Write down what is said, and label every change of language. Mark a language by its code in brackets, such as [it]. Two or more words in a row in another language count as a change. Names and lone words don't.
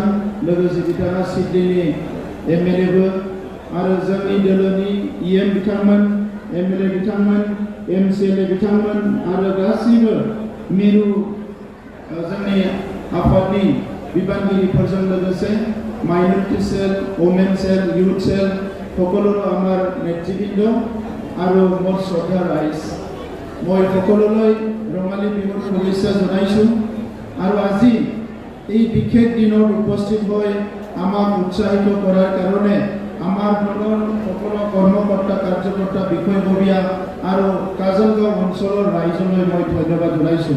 [brx] लोगोसे बिथाङा सिडनीनि MLA आरो जोंनि दोलोनि EM बिथांमोन, MLA बिथांमोन, MCLA बिथांमोन आरो गासैबो मिरु जोंनि आफादनि बिबानगिरिफोरजों लोगोसे [en] minority cell, women cell, youth cell [as] সকলোৰে আমাৰ নেতৃবৃন্দ আৰু মোৰ শ্ৰদ্ধা ৰাইজ, মই সকলোলৈ ৰঙালী বিহুৰ শুভেচ্ছা জনাইছোঁ। আৰু আজি এই বিশেষ দিনত উপস্থিত হৈ আমাক উৎসাহিত কৰাৰ কাৰণে আমাৰ দলৰ সকলো কৰ্মকৰ্তা, কাৰ্যকৰ্তা, বিষয়ববীয়া আৰু কাজলগাঁও অঞ্চলৰ ৰাইজলৈ মই ধন্যবাদ জনাইছোঁ।